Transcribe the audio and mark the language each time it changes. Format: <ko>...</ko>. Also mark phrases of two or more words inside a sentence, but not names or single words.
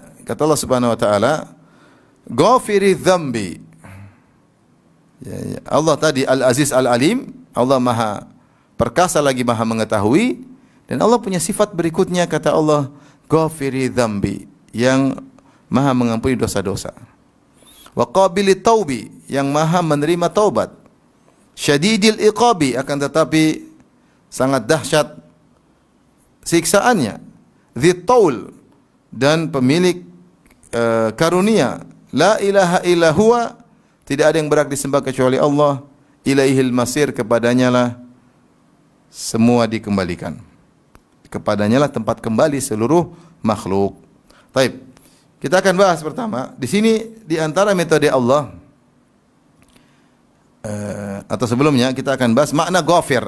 <ar>Kata Allah سبحانه وتعالى غافر الذنب. Ya.</ar> <id>Allah tadi</id> <ar>العزيز العليم,</ar> <id>Allah Maha Perkasa lagi Maha Mengetahui, dan Allah punya sifat berikutnya, kata Allah,</id> <ar>غافر الذنب,</ar> <id>yang Maha mengampuni dosa-dosa.</id> <ar>وقابل التوب,</ar> <id>yang Maha menerima taubat.</id> <ar>شديد العقاب,</ar> <id>akan tetapi sangat dahsyat siksaannya.</id> <ar>ذي الطول,</ar> <id>dan pemilik karunia.</id> <ar>لا إله إلا هو,</ar> <id>tidak ada yang berhak disembah kecuali Allah.</id> <ar>إليه المصير,</ar> <id>kepadanya lah semua dikembalikan. Kepadanya lah tempat kembali seluruh makhluk. Baik. Kita akan bahas pertama. Di sini di antara metode Allah atau sebelumnya kita akan bahas makna ghafir.</id>